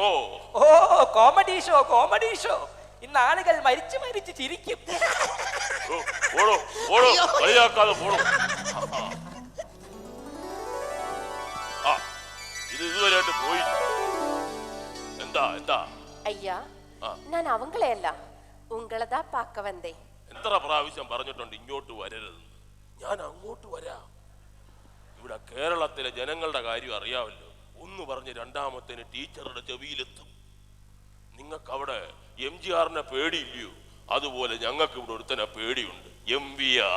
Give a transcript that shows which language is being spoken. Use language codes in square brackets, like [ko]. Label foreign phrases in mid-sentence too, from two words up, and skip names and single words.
[ml] ഓ, കോമഡി ഷോ, കോമഡി ഷോ. ഇന്ന് ആളുകൾ മരിച്ചു മരിച്ച് ചിരിക്കും. കളിയാക്കാതെ പോണോ. ഇത് ഇതുവരെയായിട്ട് പോയി. എന്താ എന്താ? [ta] ஐயா, நான் அவங்களே அல்ல, உங்களதா பார்க்க வந்தேன். [ml] എത്ര പ്രാവശ്യം പറഞ്ഞിട്ടുണ്ട് ഇങ്ങോട്ട് വരരുത്? ഞാൻ അങ്ങോട്ട് വരാം. ഇവിടെ കേരളത്തിലെ ജനങ്ങളുടെ കാര്യം അറിയാമല്ലോ. ഒന്ന് പറഞ്ഞ് രണ്ടാമത്തേന് ടീച്ചറുടെ ചെവിയിലെത്തും. നിങ്ങൾക്ക് അവിടെ MGRനെ പേടിയില്ലയോ? അതുപോലെ ഞങ്ങൾക്ക് ഇവിടെ ഒരുത്തനെ പേടിയുണ്ട്, MVR.